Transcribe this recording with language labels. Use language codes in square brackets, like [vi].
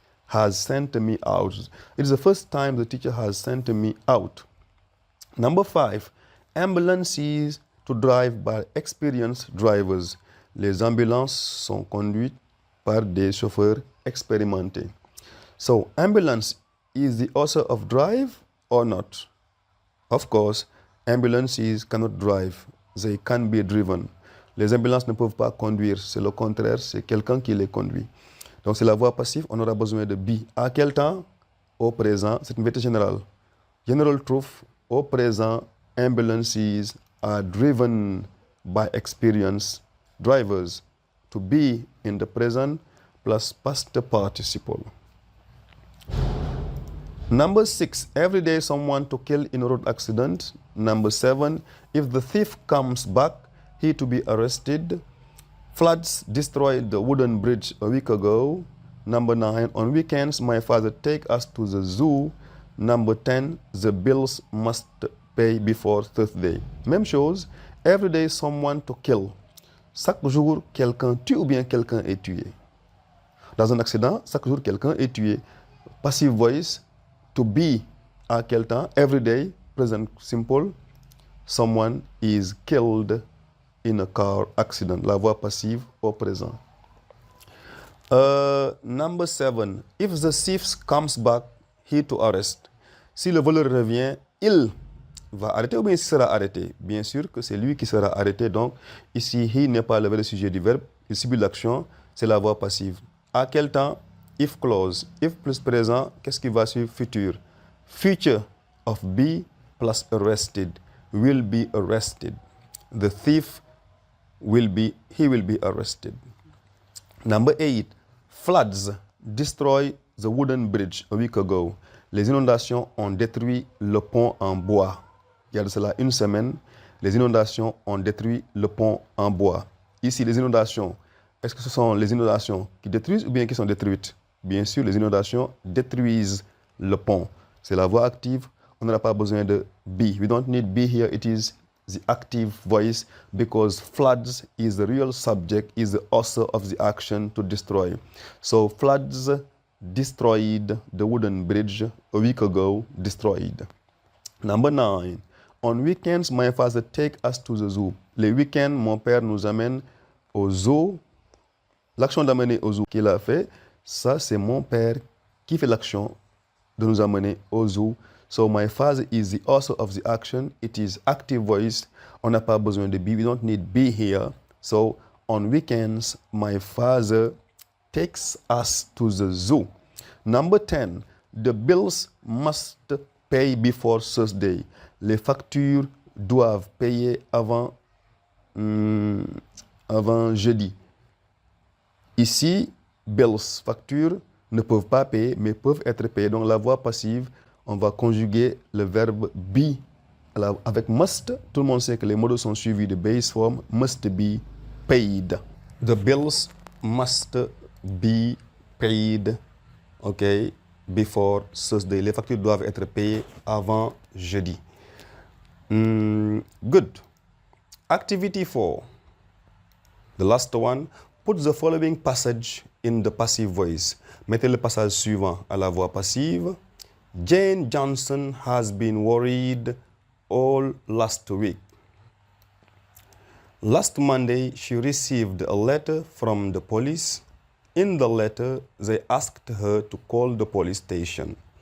[en] has sent me out. It is the first time the teacher has sent me out. Number 5, ambulances to drive by experienced drivers. [fr] Les ambulances sont conduites par des chauffeurs expérimentés. [en] So, ambulance is the author of drive or not? Of course, ambulances cannot drive. They can be driven. [fr] Les ambulances ne peuvent pas conduire. C'est le contraire, c'est quelqu'un qui les conduit. Donc, c'est la voix passive. On aura besoin de be. À quel temps? Au présent. C'est une vérité générale. [en] General truth. [fr] Au présent, [en] ambulances are driven by experienced drivers. To be in the present plus past participle. Number 6, every day someone to kill in a road accident. Number 7, if the thief comes back, he to be arrested. Floods destroyed the wooden bridge a week ago. Number 9, on weekends my father take us to the zoo. Number 10, the bills must pay before Thursday. [fr] Même chose, [en] every day someone to kill. [fr] Chaque jour, quelqu'un tue ou bien quelqu'un est tué. Dans un accident, chaque jour, quelqu'un est tué. [en] Passive voice, to be, [fr] à quel temps? [en] Every day, present simple. Someone is killed in a car accident. [fr] La voix passive au présent. [en] Number 7, if the thief comes back, he to arrest. [fr] Si le voleur revient, il va arrêter ou bien il sera arrêté? Bien sûr que c'est lui qui sera arrêté. Donc, ici, he n'est pas le vrai sujet du verbe. Il subit l'action, c'est la voix passive. À quel temps? If clause. If plus présent, qu'est-ce qui va suivre? [en] Futur. Future of be plus arrested. Will be arrested. The thief he will be arrested. Number 8. Floods destroy the wooden bridge a week ago. [fr] Les inondations ont détruit le pont en bois. Il y a de cela une semaine, les inondations ont détruit le pont en bois. Ici, les inondations, est-ce que ce sont les inondations qui détruisent ou bien qui sont détruites? Bien sûr, les inondations détruisent le pont. C'est la voix active. On n'aura pas besoin de be. [en] We don't need be here. It is the active voice because floods is the real subject, is the author of the action to destroy. So floods destroyed the wooden bridge a week ago, destroyed. Number 9. On weekends, my father take us to the zoo. [fr] Les week-ends, mon père nous amène au zoo. L'action d'amener au zoo qu'il a fait, ça c'est mon père qui fait l'action de nous amener au zoo. [en] So my father is the author of the action. It is active voice. [fr] On n'a pas besoin de be. [en] We don't need be here. So on weekends, my father takes us to the zoo. Number 10. The bills must pay before Thursday. [fr] Les factures doivent payer avant jeudi. Ici, bills, factures, ne peuvent pas payer, mais peuvent être payées. Donc, la voix passive, on va conjuguer le verbe be. Alors, avec must, tout le monde sait que les modals sont suivis de base form, [en] must be paid. The bills must be paid, okay, before Thursday. Les factures doivent être payées avant jeudi. Good. Activity 4. The last one. Put the following passage in the passive voice. [fr] Mettez le passage suivant à la voix passive. [en] Jane Johnson has been worried all last week. Last Monday, she received a letter from the police. In the letter, they asked her to call the police station.